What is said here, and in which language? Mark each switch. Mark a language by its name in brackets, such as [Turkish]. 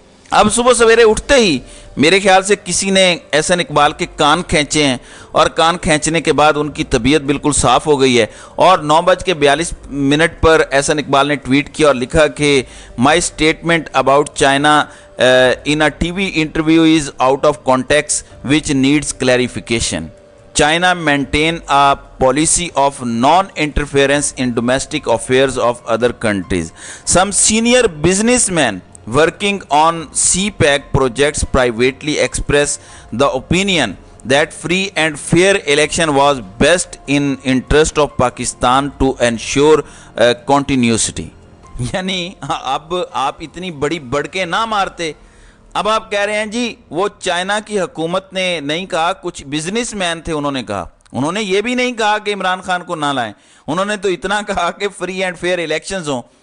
[Urdu] اب صبح سویرے اٹھتے ہی میرے خیال سے کسی نے احسن اقبال کے کان کھینچے ہیں، اور کان کھینچنے کے بعد ان کی طبیعت بالکل صاف ہو گئی ہے، اور 9:42 پر احسن اقبال نے ٹویٹ کیا اور لکھا کہ [English] My statement about China in a TV interview is out of context which needs clarification. China maintain a policy of non-interference in domestic affairs of other countries. Some senior businessmen working on CPEC projects privately express the opinion that free and fair election was best in interest of Pakistan to ensure continuity. [Urdu] یعنی اب آپ اتنی بڑی بڑکیں نہ مارتے. اب آپ کہہ رہے ہیں جی وہ چائنا کی حکومت نے نہیں کہا, کچھ بزنس مین تھے انہوں نے کہا. انہوں نے یہ بھی نہیں کہا کہ عمران خان کو نہ لائیں, انہوں نے تو اتنا کہا کہ فری اینڈ فیئر الیکشنز ہوں.